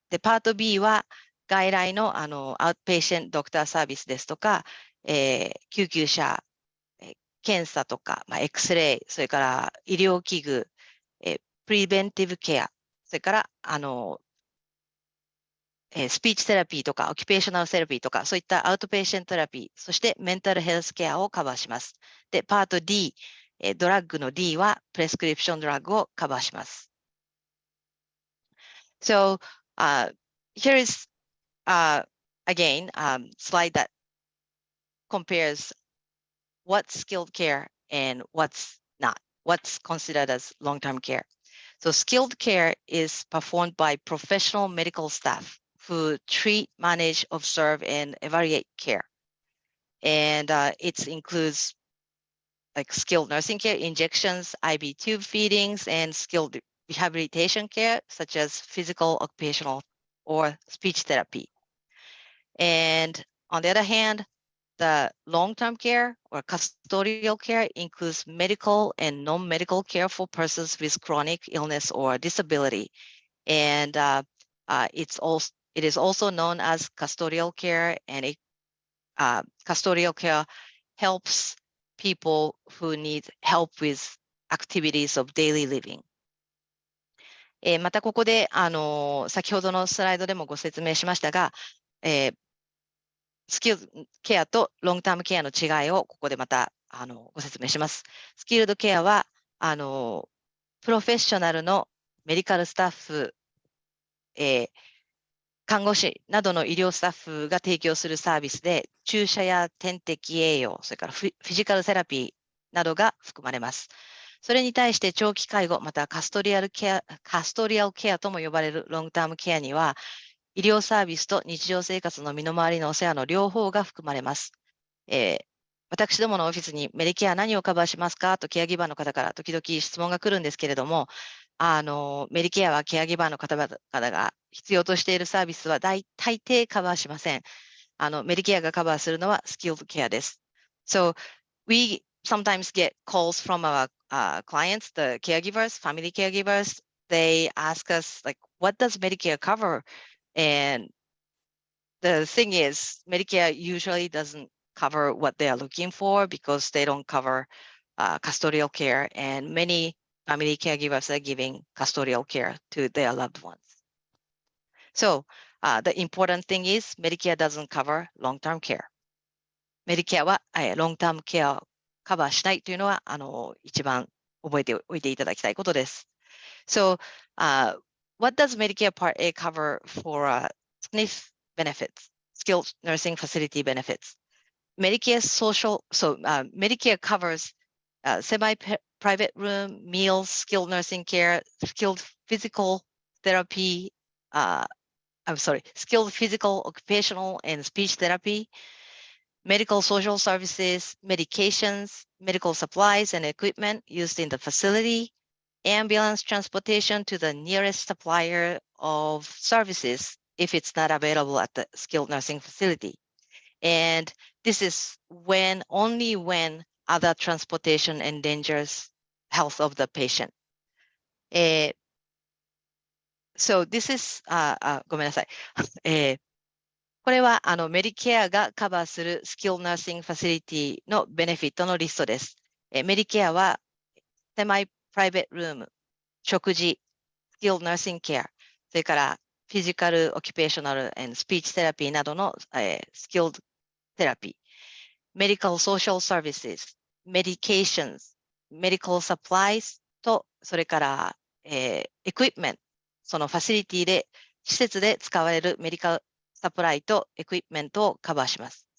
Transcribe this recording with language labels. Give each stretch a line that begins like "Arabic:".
Japanese: で、パート B は外来のアウトペイシェントドクターサービスですとか、救急車、検査とか、X レイ、それから医療器具、プリベンティブケア、それからスピーチセラピーとかオキュペーショナルセラピーとか、そういったアウトペイシェントセラピー、そしてメンタルヘルスケアをカバーします。で、パート D、ドラッグの D はプレスクリプションドラッグをカバーします。
English: So, here is again slide that compares what's skilled care and what's not, what's considered as long-term care. So skilled care is performed by professional medical staff who treat, manage, observe, and evaluate care. And it includes like skilled nursing care, injections, IV tube feedings, and skilled rehabilitation care, such as physical, occupational, or speech therapy. And on the other hand, the long-term care or custodial care includes medical and non-medical care for persons with chronic illness or disability. And it is also known as custodial care, and custodial care helps people who need help with activities of daily living.
Japanese: またここで先ほどのスライドでもご説明しましたが、スキルドケアとロングタームケアの違いをここでまたご説明します。スキルドケアはプロフェッショナルのメディカルスタッフ、看護師などの医療スタッフが提供するサービスで、注射や点滴栄養、それからフィジカルセラピーなどが含まれます。それに対して長期介護、またカストリアルケアとも呼ばれるロングタームケアには、医療サービスと日常生活の身の回りのお世話の両方が含まれます。私どものオフィスにメディケア何をカバーしますかとケアギバーの方から時々質問が来るんですけれども、メディケアはケアギバーの方々が必要としているサービスは大抵カバーしません。メディケアがカバーするのはスキルドケアです。
English: So, we sometimes get calls from our clients, the caregivers, family caregivers. They ask us, like, what does Medicare cover? And the thing is, Medicare usually doesn't cover what they are looking for because they don't cover custodial care, and many family caregivers are giving custodial care to their loved ones. So the important thing is Medicare doesn't cover long-term care.
Japanese: Medicare は、long-term care をカバーしないというのは一番覚えておいていただきたいことです。
English: So, what does Medicare Part A cover for SNF benefits, skilled nursing facility benefits? Medicare Medicare covers semi-private room, meals, skilled nursing care, skilled physical therapy, skilled physical, occupational, and speech therapy, medical social services, medications, medical supplies and equipment used in the facility, ambulance transportation to the nearest supplier of services if it's not available at the skilled nursing facility. And this is only when other transportation endangers health of the patient. So this is
Japanese: ごめんなさい。これはメディケアがカバーするスキルナーシングファシリティのベネフィットのリストです。メディケアはセマイプライベートルーム、食事、スキルナーシングケア、それからフィジカル、オキュペーショナル、スピーチセラピーなどのスキルセラピー、メディカル・ソーシャル・サービス、メディケーションズ、メディカル・サプライズと、それからエクイプメント、そのファシリティで、施設で使われるメディカルサプライとエクイプメントをカバーします。